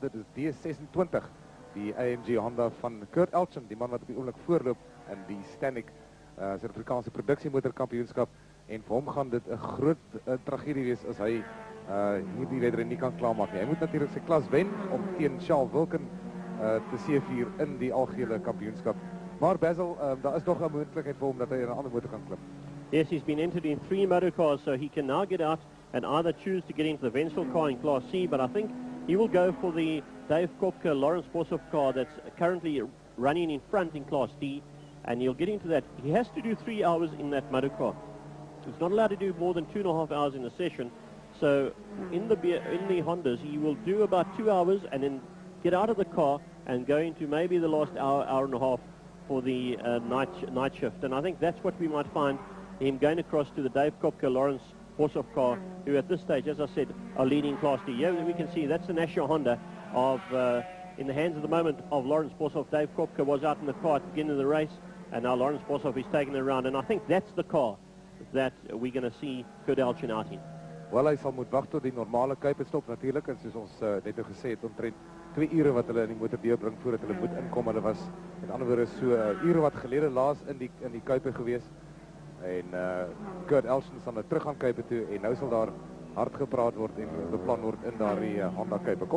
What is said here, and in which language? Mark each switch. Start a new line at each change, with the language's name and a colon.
Afrikaans: Dit is D26, die AMG Honda van Kurt Elchin, die man wat op die oomblik voorloop in die Stannic Suid-Afrikaanse produksiemotorkampioenskap. En vir hom gaan dit 'n groot tragedie wees as hy hierdie wedren nie kan klaarmaak nie. Hy moet natuurlik sy klas wen om teen Charles Wilken te seevier in die algehele kampioenskap. Maar Basil, daar is nog 'n moontlikheid vir hom dat hy in 'n ander motor kan klim.
English: Yes, he's been entered in 3 motorcars, so he can now get out and either choose to get into the Wenzel car in Class C, but I think he will go for the Dave Kopke Lawrence Boshoff car that's currently running in front in Class D, and he'll get into that. He has to do 3 hours in that motorcar. He's not allowed to do more than 2.5 hours in a session, so in the Hondas, he will do about 2 hours and then get out of the car and go into maybe the last hour and a half for the night shift. And I think that's what we might find him going across to the Dave Kopke Lawrence Boshoff car, who at this stage, as I said, are leading Class D. Yeah, we can see that's the national Honda of, in the hands at the moment of Lawrence Boshoff. Dave Kopke was out in the car at the beginning of the race, and now Lawrence Boshoff is taking it around. And I think that's the car that we're going to see Kurt Elchin out in.
Afrikaans: Wel, hy sal moet wag tot die normale kuipstop natuurlik, en soos ons net nou gesê het, omtrent 2 ure wat hulle in die motor deurbring voordat hulle moet inkom. Hulle was met ander woorde so ure wat gelede laas in die kuipe gewees. En Kurt Elchin sal nou terug gaan kuipe toe, en nou sal daar hard gepraat word en beplan word in daardie Honda kuipe.